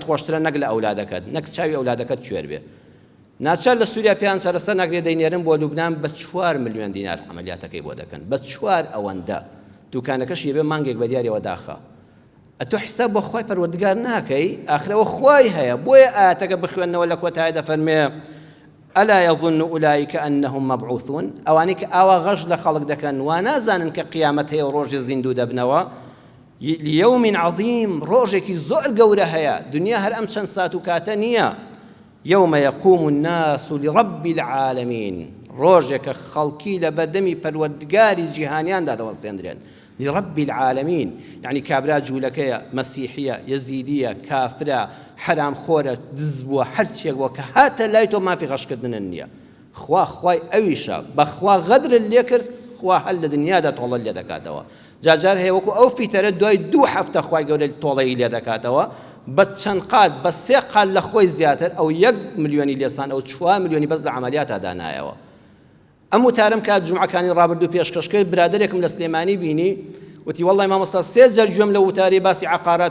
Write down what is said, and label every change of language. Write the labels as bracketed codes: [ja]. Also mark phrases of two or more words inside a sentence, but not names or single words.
[ckb] خۆشترە نەک لە ئەولادەکەت نەک چاوی ئەولادەکەت کوێر بێ ناچار لە سووریا پێیان چارەسەر ناگرێت دەینێرن بۆ لوبنان بە 4 ملیۆن دینار عەمەلیاتەکەی بۆ دەکەن بە 4 ئەوەندە دوکانەکەشی بێ مانگێک بە دیارەوە داخە ئەتۆ حیساب بۆ خۆی پەروەردگار ناکەی ئاخرەوە خوای هەیە بۆیە ئاەتەکە بخوێنەوە لە کۆتایی دەفەرمێ [ar] ئەلا يظن أولئك أنهم مبعوثون [ckb] ئەوانەی کە ئاوا غەش لە خەڵک دەکەن وا نازانن کە قیامەت هەیە و ڕۆژی زیندوو دەبنەوە [ar] ليوم عظيم [ckb] ڕۆژێکی زۆر گەورە هەیە دنیا هەر ئەم چەند سات و کاتە نییە [ar] يوم يقوم الناس لرب العالمين [ckb] ڕۆژێکە خەڵکی لە بەردەمی پەروەردگاری جیهانیاندا دەوەستێنرێن [ar] لرب العالمين [ckb] يعني كابرا جوولەکەیە مەسیحیە یەزیدیە کافرە حرام خۆرە دز بووە هەرچیەک بووە کە هاتە لای تۆ مافی غەشکردنە نییە خوای ئەویشە بەخوا غەدرت لێ کرد خوا هەل لە دنیادا تۆڵە لێ دەکاتەوە جاجار هەیە وەکو ئەو فیتەرە دوای 2 هەفتە خوای گەورە تۆڵەی لێ دەکاتەوە بە چەند قات بە 3 قات لە خۆی زیاتر ئەو 1 ملیۆنی لێسان ئەو 4 ملیۆنی بەس لە عەمەلیاتە دانایەوە ئەم وتارم کات جومعەکانی ڕابردوو پێشکەش کرد برادێکم لە سلێمانی بینی وتی وەڵڵای مامۆستا 3 جار گوێم لە وتاری باسی عەقارات